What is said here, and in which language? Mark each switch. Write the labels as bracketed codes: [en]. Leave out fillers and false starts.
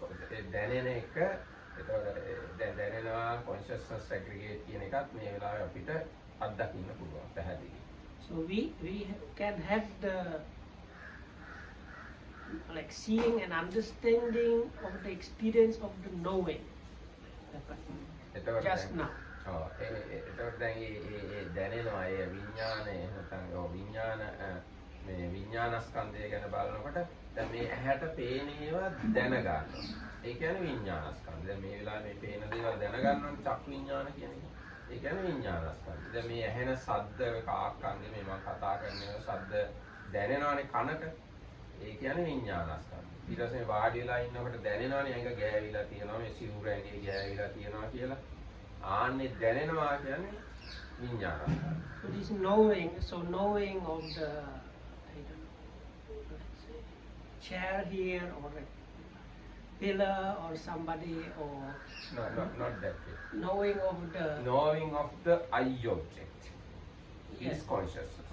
[si] ඒ දැනෙන එක එතකොට දැනෙනවා consciousness aggregate කියන එකත් මේ වෙලාවේ අපිට අත්දකින්න පුළුවන් පැහැදිලි. [en] So we can have the like seeing and understanding of the experience of the knowing just now. [si] එතකොට දැන් ඒ දැනෙනවා ඒ විඥානය නැත්නම් විඥාන මේ විඥානස්කන්ධය ගැන බලනකොට දැන් මේ ඇහැට පේන ඒවා දැනගන්නවා. ඒ කියන්නේ විඥානස්කන්ධය. දැන් මේ වෙලාවේ මේ පේන දේවල් දැනගන්නවනේ චක්කු විඥාන කියන එක. ඒ කියන්නේ විඥානස්කන්ධය. දැන් මේ ඇහෙන ශබ්ද කාක්කන්ධය මේ මම කතා කරන ශබ්ද දැනෙනවනේ කනට. ඒ කියන්නේ විඥානස්කන්ධය. ඊට පස්සේ මේ වාඩි වෙලා ඉන්නකොට දැනෙනවනේ ඇඟ ගෑවිලා තියෙනවා මේ සිවුර ඇඟේ ගෑවිලා තියෙනවා කියලා. ආන්නේ දැනෙනවා කියන්නේ විඥානස්කන්ධය. [en] So this knowing, knowing of the let's say chair here or a pillar or somebody or not that way. Knowing of the eye object is consciousness.